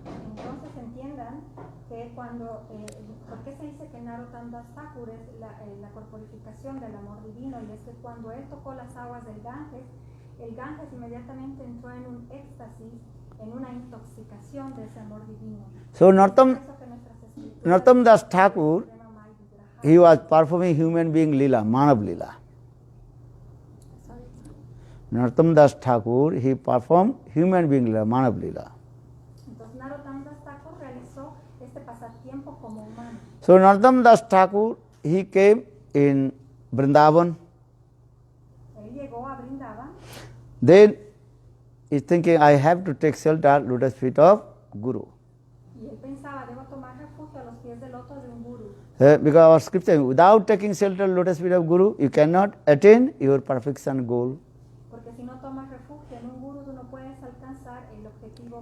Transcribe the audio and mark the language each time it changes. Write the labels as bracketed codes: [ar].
[es] Entonces entiendan que cuando, ¿por qué se dice que Narottam Das Thakur es la corporificación del amor divino? Y es que cuando él tocó las aguas del Ganges, el Ganges inmediatamente entró en un éxtasis, en una intoxicación de ese amor divino. [en] So [es] Por eso que [en] Narottam Das Thakur, [sa] Premamay Vigraha. [en] he was performing human being lila, Manav lila. Narottam Das Thakur, he performed human being lila, Manav lila. [es] Entonces Narottam Das Thakur realizó este pasatiempo como humano. [en] So Narottam Das Thakur, he came in Vrindavan. [es] Él llegó a Vrindavan [en] Then he's thinking, I have to take shelter at lotus feet of Guru. [es] y él pensaba, debo tomar refugio a los pies del loto de un guru. [en] Because our scripture, without taking shelter at lotus feet of Guru, you cannot attain your perfection goal. [es] Porque si no tomas refugio en un guru, tú no puedes alcanzar el objetivo